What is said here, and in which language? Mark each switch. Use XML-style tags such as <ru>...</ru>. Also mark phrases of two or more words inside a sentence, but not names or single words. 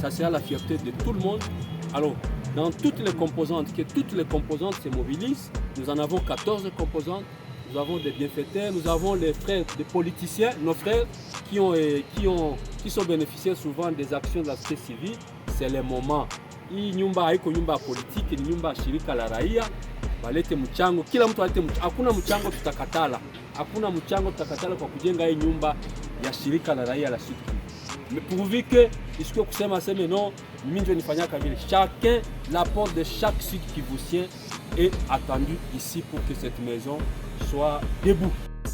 <fr>Ça sera la fierté de tout le monde. Alors, dans toutes les composantes, que toutes les composantes se mobilisent, nous en avons 14 composantes. Nous avons des bienfaiteurs, nous avons les frères des politiciens, nos frères qui sont bénéficiaires souvent des actions de la société civile. C'est le moment.</fr> <sw>Hii nyumba haiko nyumba politique, ni nyumba shirika la raia. Balete mchango, kila mtu alete mchango. Hakuna mchango tutakatala. Hakuna mchango tutakatala kwa kujenga hii nyumba ya shirika la raia la Sud Kivu.</sw> <fr>Mais pourvu que</fr> <sw>isikuwe kusema sema non, mimi ndio nifanyaka vile.</sw> <fr>Chacun, l'apport de chaque Sud Kivusien est attendu ici pour que cette maison soit debout.</fr>